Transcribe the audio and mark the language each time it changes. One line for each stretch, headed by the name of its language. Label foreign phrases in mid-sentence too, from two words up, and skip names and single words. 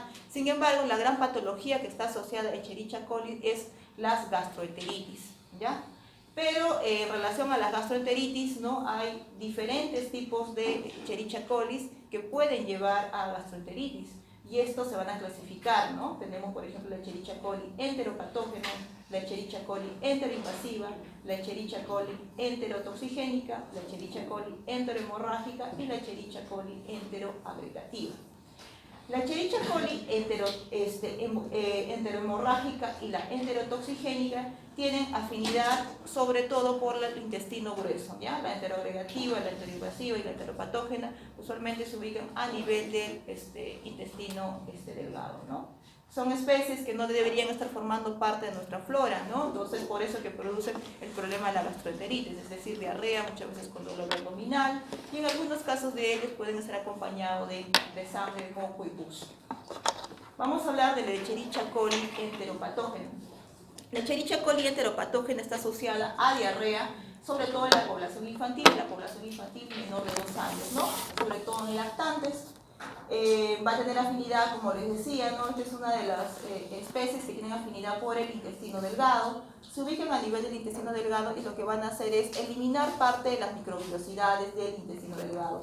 Spanish: Sin embargo, la gran patología que está asociada a Escherichia coli es las gastroenteritis, ¿ya? Pero en relación a la gastroenteritis, ¿no? Hay diferentes tipos de Escherichia coli que pueden llevar a gastroenteritis. Y estos se van a clasificar, ¿no? Tenemos, por ejemplo, la Escherichia coli enteropatógena, la Escherichia coli enteroinvasiva, la Escherichia coli enterotoxigénica, la Escherichia coli enterohemorrágica y la Escherichia coli enteroagregativa. La Escherichia coli enterohemorrágica y la enterotoxigénica tienen afinidad sobre todo por el intestino grueso, ¿ya? La enteroagregativa, la enteroinvasiva y la enteropatógena usualmente se ubican a nivel del intestino delgado, ¿no? Son especies que no deberían estar formando parte de nuestra flora, ¿no? Entonces, por eso que producen el problema de la gastroenteritis, es decir, diarrea, muchas veces con dolor abdominal, y en algunos casos de ellos pueden ser acompañados de sangre, moco y pus. Vamos a hablar de la Escherichia coli enteropatógena. La Escherichia coli enteropatógena está asociada a diarrea, sobre todo en la población infantil menor de 2 años, ¿no? Sobre todo en lactantes. Va a tener afinidad, como les decía, ¿no? Esta es una de las especies que tienen afinidad por el intestino delgado. Se ubican a nivel del intestino delgado y lo que van a hacer es eliminar parte de las microvellosidades del intestino delgado.